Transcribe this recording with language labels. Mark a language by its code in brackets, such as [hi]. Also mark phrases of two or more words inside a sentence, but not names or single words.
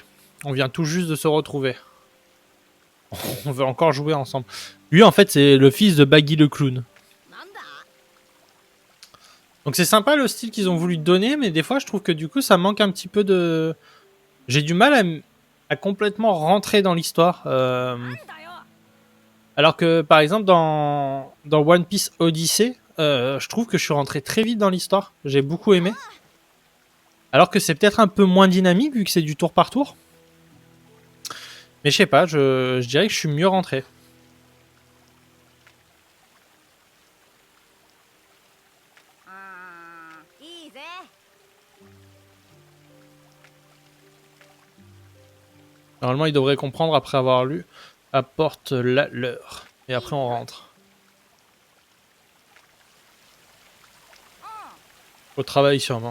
[fr] On vient tout juste de se retrouver. On veut encore jouer ensemble. Lui, en fait, c'est le fils de Baggy le clown. [ja] なんだ [fr] Donc c'est sympa le style qu'ils ont voulu donner, mais des fois, je trouve que du coup, ça manque un petit peu de... J'ai du mal à complètement rentrer dans l'histoire. [ja] なんだよ [fr] Alors que, par exemple, dans One Piece Odyssey, je trouve que je suis rentré très vite dans l'histoire. J'ai beaucoup aimé. Alors que c'est peut-être un peu moins dynamique, vu que c'est du tour par tour. Mais je sais pas, je dirais que je suis mieux rentré. [ja] あーいいぜ [fr] Normalement, ils devraient comprendre après avoir lu. Apporte la leur. Et après, on rentre. Au travail, sûrement.